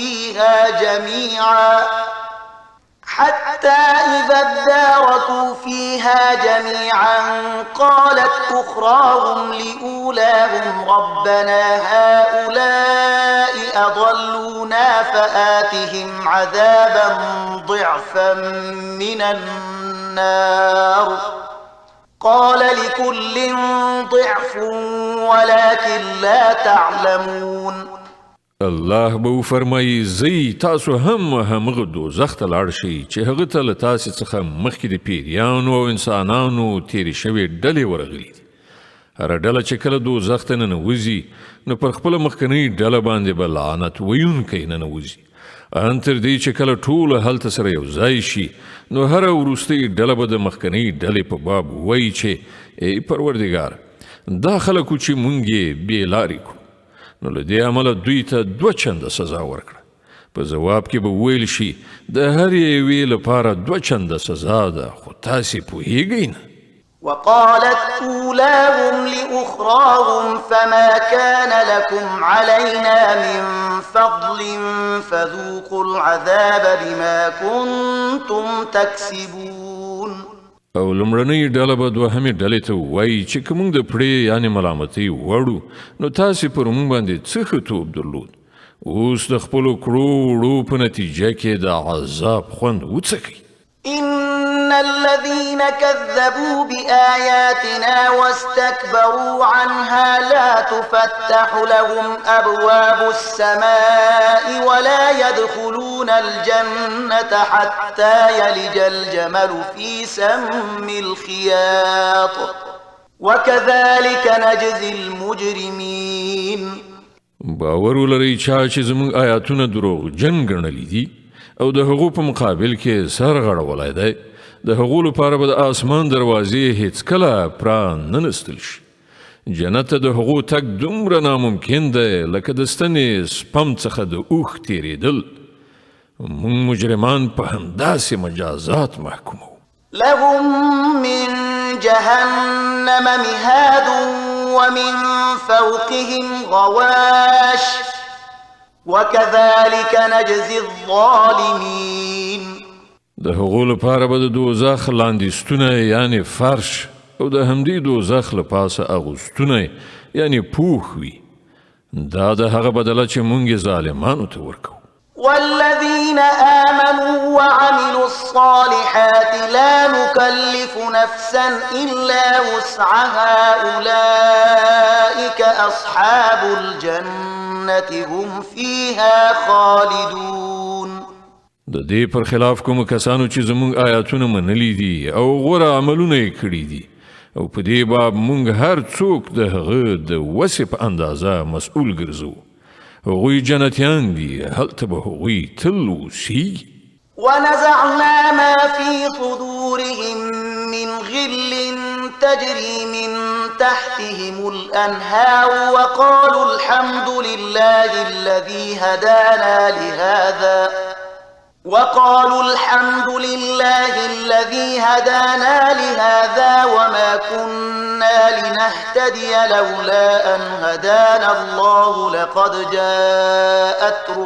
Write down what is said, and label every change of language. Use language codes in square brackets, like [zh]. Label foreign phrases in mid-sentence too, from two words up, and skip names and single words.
[ar] فيها جميعا قالت أخراهم لأولاهم ربنا هؤلاء أضلونا فآتهم عذابا ضعفا من النار قال لكل ضعف ولكن لا تعلمون. [ps] الله به فرمایي زی تاسو هم همغه دوزخ ته لاړ شئ چې هغه ته له تاسې څخه مخکې د پیریانو او انسانانو تیرې شوې ډلې ورغلي دي. هره ډله چې کله دوزخ ته ننوځي نو پر خپله مخکنۍ ډله باندې به لعنت ویونکی ننوځي ان تر دې چې کله ټوله هلته سره یو ځای شي نو هره وروستۍ ډله به د مخکنۍ ډلې په باب وایي چې ای پروردګار دا خلکو چې مونږ یې بې لارې کړو نو له دې عمله دوی ته 2 چنده سزا ورکړه. په جواب کې به ویل شي د هر یوې لپاره 2 چنده سزا ده، خو تاسې پوهیږئ نه. [ar] وقالت أولاهم لأخراهم فما كان لكم علينا من فضل فذوقوا العذاب بما كنتم تكسبون. [ps] او لمړنۍ ډله به دوهمې ډلې ته ووایي چې که موږ د پړې یعنې ملامتۍ وړو نو تاسې پر موږ باندې څه ښه توب درلود، اوس د خپلو کړو وړو په نتیجه کې د عذاب خوند وڅکئ. [ar] إن الذين كذبوا بآياتنا واستكبروا عنها لا تفتح لهم أبواب السماء ولا يدخلون الجنة حتى يلج الجمل في سم الخياط وكذلك نجزي المجرمين. [ps] باور ولرئ چا چې زموږ آیاتونه دروغجن ګڼلي دي او د هغو په مقابل کې سر غړولی دی، د هغو لپاره به د آسمان دروازې هیڅکله پراننستل شي. جنت ته د هغو تګ دومره ناممکن دی لکه د ستنې سپم څخه د اوښ تیریدل. موږ مجرمان په همداسې مجازات محکومو. [ar] لهم من جهنم مهاد ومن فوقهم غواش وكذلك نجزي الظالمين. [ps] د هغو لپاره به د دوزخ لاندې یعنی فرش او د همدې دوزخ له پاسه اغوستونه یعنی پوښ وي. دا د هغه بدله چې مونږ ظالمانو ته ورکو. [ar] والذين آمنوا وعملوا الصالحات لا نكلف نفسا إلا وسعها أولئك أصحاب الجنة هم فيها خالدون. [ps] د دې پر خلاف کوم کسانو چې زمونږ آیاتونه منلي دي او غوره عملونه یې کړي دي او په دې باب مونږ هر څوک د هغه د وسې په اندازه مسؤل ګرځو. هغوی جنتیان دي، هلته به هغوی تل اوسیږي. [ar] ونزعنا ما في صدورهم من غل تجري من تحتهم الأنهار وقالوا الحمد لله الذي هدانا لهذا وما كنا لنهتدي لولا أن هدانا الله لقد جاءت